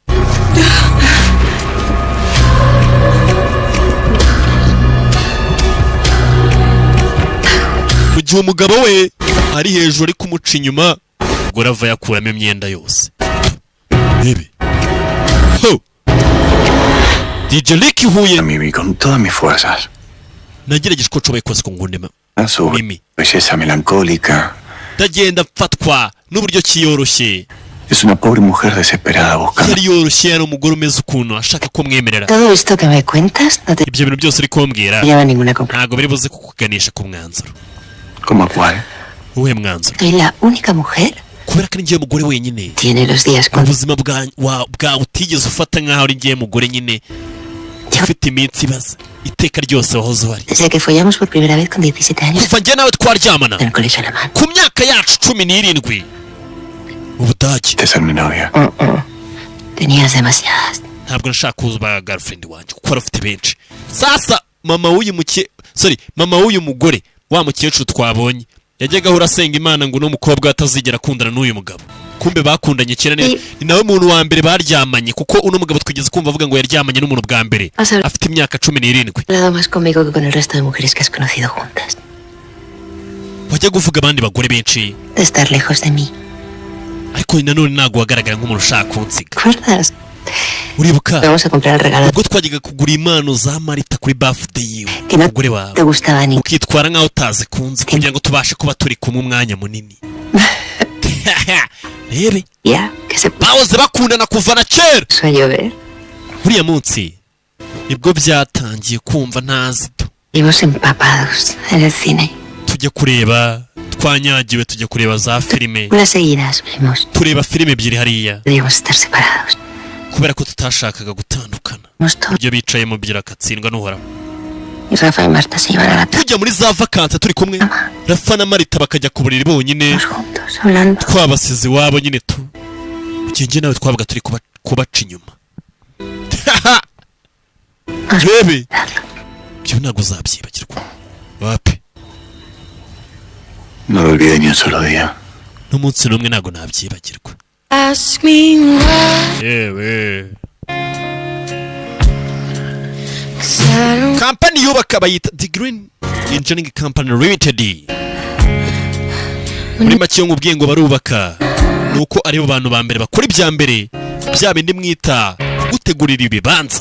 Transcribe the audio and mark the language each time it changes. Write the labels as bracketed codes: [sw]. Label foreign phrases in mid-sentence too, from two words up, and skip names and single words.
[rw] mu gihe umugabo we ari hejuru ari kumuca inyuma, umugore ava yakuramo imyenda yose. rebe ho DJ Rick Huye. [es] Mimi, con todas mis fuerzas. nagerageje ko nshoboye kose ngo ngundema Su Mimi. belleza melancólica. [rw] ndagenda mfatwa n'uburyo kiyoroshye. [es] Es una pobre mujer desesperada buscando. [rw] yari yoroshye, yari umugore umeze ukuntu ashaka ko mwemerera. [es] Todo esto que me cuentas no te [rw] ibyo bintu byose uri kumbwira [es] lleva a ninguna conclusión. [rw] ntabwo biri buze kukuganisha ku mwanzuro. [es] ¿Cómo cuál? [rw] uwuhe mwanzuro? [es] Soy la única mujer [rw] kubera ko ari njyewe mugore wenyine [es] tiene los días con [rw] ubuzima bwawe utigeze ufata nk'aho ari njyewe mugore nyine ufite iminsi ibaza iteka ryose wahoze uhari. [es] desde que follamos por primera vez con 17 años [rw] kuva njye nawe twaryamana [es] en el colegio alemán. [rw] ku myaka yacu 17 mu Budage. [es] De ser mi novia. Tenías demasiadas. [rw] ntabwo nashaka kuba girlfriend wanjye kuko wari ufite benshi. sasa mama w'uyu mugore wa mukecuru twabonye yajyaga ahora asenga Imana ngo n'umukobwa atazigera akundana n'uyu mugabo. kumbe bakundanye kera, ni nawe muntu wa mbere baryamanye, kuko uno mugabo twigeze kumva avuga ngo yaryamanye n'umuntu bwa mbere afite imyaka 17. [es] He hablado más conmigo que con el resto de mujeres que has conocido juntas. [rw] wajya guvuga abandi bagore benshi, [es] De estar lejos de mí. [rw] ariko nanone ntabwo wagaragara nk'umuntu ushaka kunsiga. [es] ¿Recuerdas? [rw] uribuka [es] Vamos a comprar el regalo [rw] ubwo twajyaga kugura impano za Marita kuri birthday yiwe [es] que no [rw] umugore wawe, [es] te gustaba ni [rw] ukitwara nk'aho utazikunze kugira ngo tubashe kuba turi kumwe umwanya munini. rebe [es] ya que se [rw] bahoze bakundana kuva na kera. [es] puso a llover. [rw] buriya munsi nibwo byatangiye kumva ntazito. [es] Vimos empapados en el cine. [rw] tujya kureba twanyagiwe, tujya kureba za filime, [es] Unas seguidas vimos. [rw] tureba filime ebyiri hariya [es] Debíamos estar separados. [rw] kubera ko tutashakaga gutandukana. [es] Vimos todo. [rw] ibyo bicaye mu byira akatsindwa n'uhoraho. [es] Y Rafa y Marta se iban a la [rw] tujya muri za vakansi turi kumwe, Rafa na Marita bakajya ku buriri bonyine, [es] playa juntos, hablando. [rw] twabasize iwabo nyine tu. njye nawe twabaga turi kubaca inyuma. rebe ibyo ntabwo uzabyibagirwa wapi. [es] No lo olvidé ni un solo día. [rw] n'umunsi n'umwe ntabwo nabyibagirwa. yewe kampani yubaka bayita The Green Engineering Company Limited. muri make yo nkubwiye ngo barubaka, nuko aribo bantu ba mbere bakora ibya mbere bya bindi mwita gutegurira ibibanza.